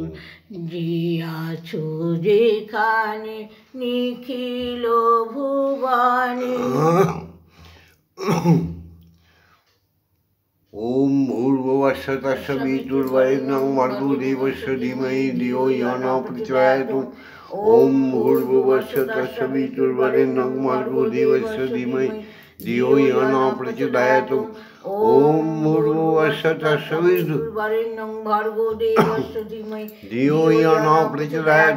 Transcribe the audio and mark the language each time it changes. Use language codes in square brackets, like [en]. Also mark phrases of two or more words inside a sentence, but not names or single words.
[bn] যে আছো যেখানে নিখিল ভুবনে। [sa] ওম ভূর্ভুবস্সঃ তস্সবিতুর্বরেণ্যং ভর্গো দেবস্য ধীমহি ধিয়ো ইয়ো নঃ প্রচোদয়াৎ। ওম ভূর্ভুবস্সঃ তস্সবিতুর্বরেণ্যং ভর্গো দেবস্য ধীমহি ধিয়ো ইয়ো নঃ প্রচোদয়াৎ। ওম ভূর্ভুবস্সঃ তস্সবিতুর্বরেণ্যং ভর্গো দেবস্য ধীমহি ধিয়ো ইয়ো নঃ প্রচোদয়াৎ।